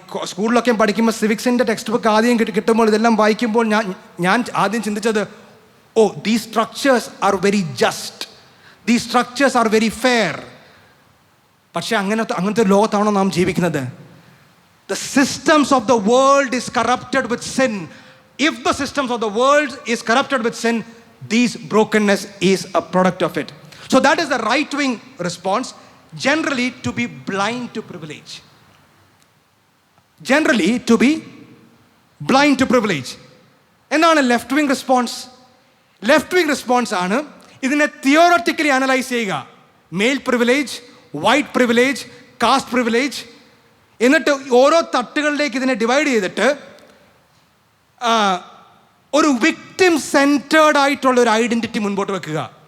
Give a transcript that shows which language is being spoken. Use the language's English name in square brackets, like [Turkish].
[Malayalam] സ്കൂളിലൊക്കെ പഠിക്കുമ്പോൾ സിവിക്സിൻ്റെ text book ആദ്യം കിട്ടുമ്പോൾ ഇതെല്ലാം വായിക്കുമ്പോൾ ഞാൻ ആദ്യം ചിന്തിച്ചത്, [English] Oh these structures are very just, these structures are very fair. [Malayalam] പക്ഷേ അങ്ങനത്തെ ഒരു ലോകത്താണോ നാം ജീവിക്കുന്നത്? [English] The systems of the world is corrupted with sin. If the systems of the world is corrupted with sin, these brokenness is a product of it. So that is the right wing response, generally to be blind to privilege. Generally to be blind to privilege. [Malayalam] എന്താണ് left wing response? Left wing response ആണ് ഇതിനെ തിയോററ്റിക്കലി analyse ചെയ്യുക. Mail privilege, white privilege, cast privilege, എന്നിട്ട് ഓരോ തട്ടുകളിലേക്ക് ഇതിനെ divide ചെയ്തിട്ട് ഒരു victim centred ആയിട്ടുള്ള ഒരു ഐഡൻറ്റിറ്റി മുൻപോട്ട് വെക്കുക.